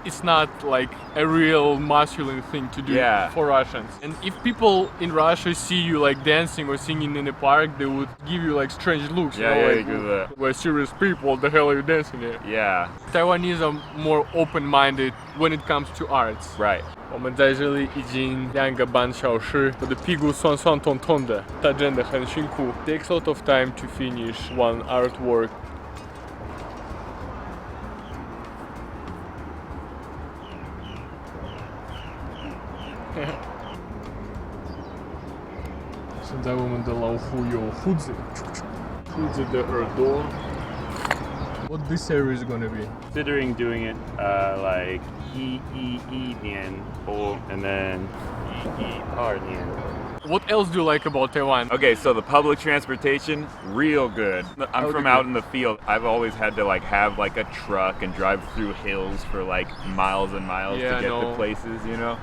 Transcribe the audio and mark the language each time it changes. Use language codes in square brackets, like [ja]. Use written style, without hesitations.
[en] It's not like a real masculine thing to do for Russians. And if people in Russia see you like dancing or singing in the park, they would give you like strange looks. Yeah, you know, like, we're serious people, what the hell are you dancing here? Yeah. Taiwanese are more open-minded when it comes to arts. Right. [zh] 我们在这里已经2个半小时，我的屁股酸酸痛痛的，但真的很辛苦。 [en] Takes a lot of time to finish one artwork. [zh] 现在我们的老虎有胡子，兔子的耳朵。 [en] What this series is gonna be? Considering doing it like 年 and then 2年. What else do you like about Taiwan? Okay, so the public transportation, real good. I'm from out in the field. I've always had to like have like a truck and drive through hills for like miles and miles to get to places, you know?